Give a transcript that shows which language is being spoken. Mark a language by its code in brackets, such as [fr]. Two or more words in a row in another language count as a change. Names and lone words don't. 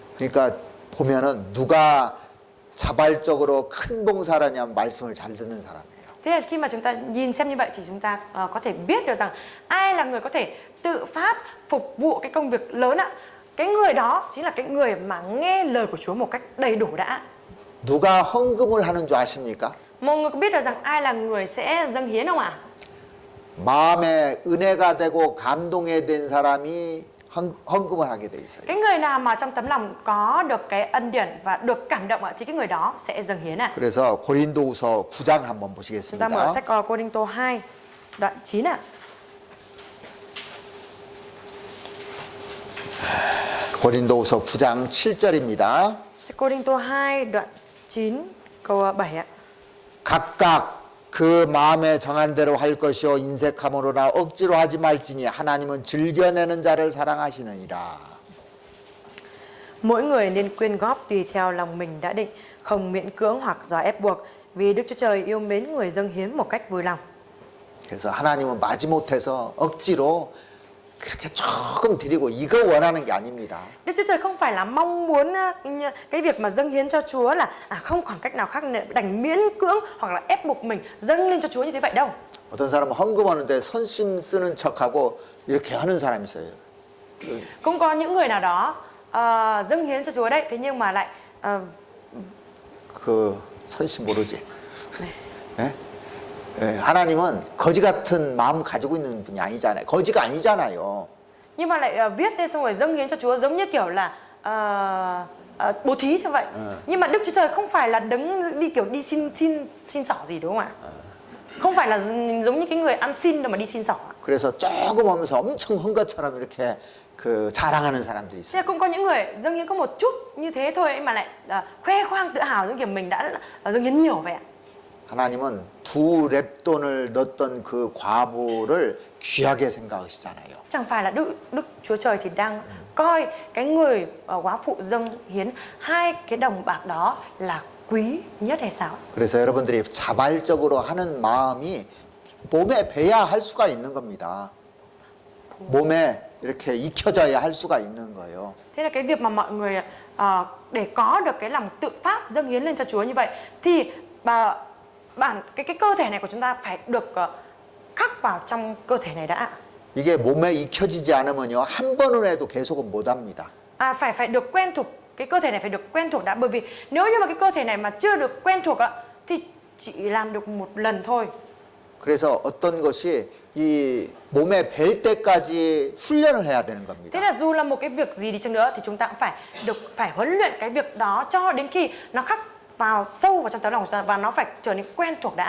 [ko] 그러니까 보면은 누가 자발적으로 큰 봉사를 하냐면 말씀을 잘 듣는 사람이에요. [vi] Thế là khi mà chúng ta nhìn xem như vậy thì chúng ta có thể biết được rằng ai là người có thể tự phát phục vụ cái công việc lớn ạ. Cái người đó chính là cái người mà nghe lời của Chúa một cách đầy đủ đã. [ko] 누가 헌금을 하는 줄 아십니까? [vi] Mọi người có biết được rằng ai là người sẽ dâng hiến không ạ? [ko] 마음에 은혜가 되고 감동이 된 사람이 헌금을 하게 돼 있어요. [vi] Cái người nào mà trong tấm lòng có được cái ân điển và được cảm động ạ, thì cái người đó sẽ dâng hiến ạ. [ko] 그래서 고린도후서 9장 한번 [vi] Chúng ta mở [ko] 보시겠습니다. [vi] sách Cô-rinh-tô 2 đoạn 9 ạ. [ko] 고린도후서 9장 7절입니다. [vi] Sách Cô-rinh-tô 2 đoạn 9 câu 7 ạ. [ko] 각각 그 마음에 정한 대로 할 것이요 인색함으로나 억지로 하지 말지니 하나님은 즐겨내는 자를 사랑하시느니라. [vi] Mỗi người nên quyên góp tùy theo lòng mình đã định, không miễn cưỡng hoặc do ép buộc, vì Đức Chúa Trời yêu mến người dâng hiến một cách vui lòng. [ko] 그래서 하나님은 마지못해서 억지로 그렇게 조금 드리고 이거 원하는 게 아닙니다. [vi] Đức Chúa Trời không phải là mong muốn cái việc mà dâng hiến cho Chúa là không còn cách nào khác nữa, đành miễn cưỡng hoặc là ép buộc mình dâng lên cho Chúa như thế vậy đâu. [ko] 어떤 사람은 헌금하는데 선심 쓰는 척하고 이렇게 하는 사람이 있어요. [vi] Cũng có những người nào đó dâng hiến cho Chúa đấy, thế nhưng mà lại [ko] 그 선심 모르지. 네? 예, 하나님은 거지 같은 마음 가지고 있는 분이 아니잖아요. 거지가 아니잖아요. [vi] nhưng mà lại viết lên xong rồi dâng hiến cho Chúa giống như kiểu là bố thí như vậy. Nhưng mà Đức Chúa Trời không phải là đứng đi kiểu đi xin xỏ gì đúng không ạ? Không phải là giống như cái người ăn xin đâu mà đi xin xỏ. [ko] 그래서 조금 하면서 엄청 헌 것처럼 이렇게 그 자랑하는 사람들이 있어요. [vi] Thế cũng có những người dâng hiến có một chút như thế thôi ấy mà lại khoe khoang tự hào những kiểu mình đã dâng hiến nhiều vậy ạ. [ko] 하나님은 두 렙돈을 넣었던 그 과부를 귀하게 생각하시잖아요. [vi] Chẳng phải là Đức Chúa Trời thì đang coi cái người góa phụ dâng hiến 2 cái đồng bạc đó là quý nhất hay sao? [ko] 그래서 여러분들이 자발적으로 하는 마음이 몸에 배야 할 수가 있는 겁니다. 몸에 이렇게 익혀져야 할 수가 있는 거예요. [vi] Thế là cái việc mà mọi người để có được cái lòng tự phát dâng hiến lên cho Chúa như vậy thì cái cơ thể này của chúng ta phải được khắc vào trong cơ thể này đã. [ko] 이게 몸에 익혀지지 않으면요 한 번은 해도 계속은 못 합니다. [vi] Phải được quen thuộc, cái cơ thể này phải được quen thuộc đã, bởi vì nếu như mà cái cơ thể này mà chưa được quen thuộc thì chỉ làm được một lần thôi. [ko] 그래서 어떤 것이 이 몸에 뵐 때까지 훈련을 해야 되는 겁니다. [vi] Thế là dù là một cái việc gì đi chăng nữa thì chúng ta cũng phải huấn luyện cái việc đó cho đến khi nó khắc vào sâu vào trong tấm lòng của chúng ta và nó phải trở nên quen thuộc đã.